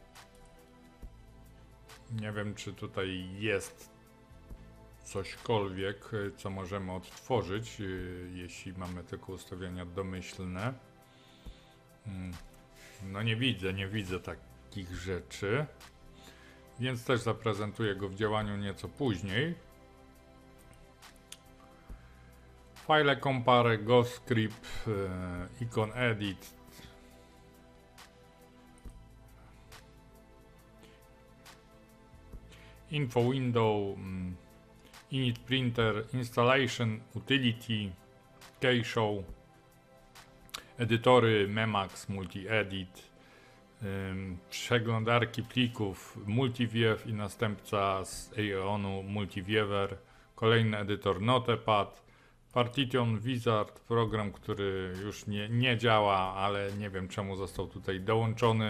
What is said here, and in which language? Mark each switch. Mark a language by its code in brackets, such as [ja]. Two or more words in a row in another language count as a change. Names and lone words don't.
[pl] Nie wiem, czy tutaj jest cośkolwiek, co możemy odtworzyć, jeśli mamy tylko ustawienia domyślne. No nie widzę takich rzeczy, więc też zaprezentuję go w działaniu nieco później. File compare, GhostScript, icon edit. Info window, init printer, installation, utility, Keyshow, edytory Memax, multi-edit, przeglądarki plików, Multiview i następca z Aeonu Multiviewer, kolejny edytor Notepad, Partition Wizard, program, który już nie działa, ale nie wiem czemu został tutaj dołączony.